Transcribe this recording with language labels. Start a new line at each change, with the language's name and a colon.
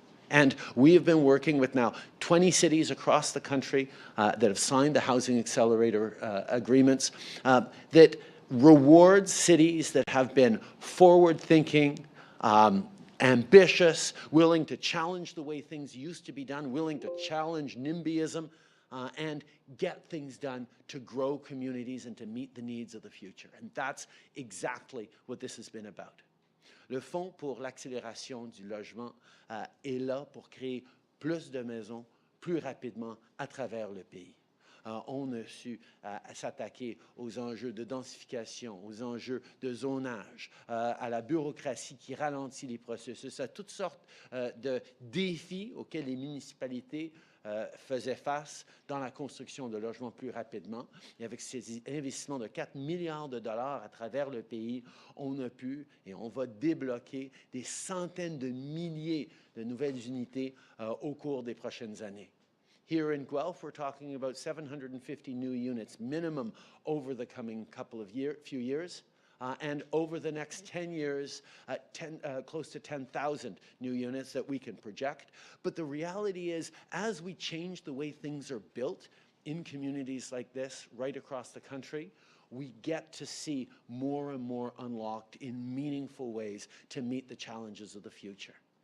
English: And we have been working with now 20 cities across the country that have signed the Housing Accelerator agreements that rewards cities that have been forward-thinking, ambitious, willing to challenge the way things used to be done, willing to challenge NIMBYism, and get things done to grow communities and to meet the needs of the future. And that's exactly what this has been about.
French: Le Fonds pour l'accélération du logement est là pour créer plus de maisons plus rapidement à travers le pays. On a su s'attaquer aux enjeux de densification, aux enjeux de zonage, à la bureaucratie qui ralentit les processus, à toutes sortes de défis auxquels les municipalités faisaient face dans la construction de logements plus rapidement. Et avec ces investissements de 4 milliards de dollars à travers le pays, on a pu et on va débloquer des centaines de milliers de nouvelles unités au cours des prochaines années.
English: Here in Guelph, we're talking about 750 new units minimum over the coming few years. And over the next 10 years, close to 10,000 new units that we can project. But the reality is, as we change the way things are built in communities like this right across the country, we get to see more and more unlocked in meaningful ways to meet the challenges of the future.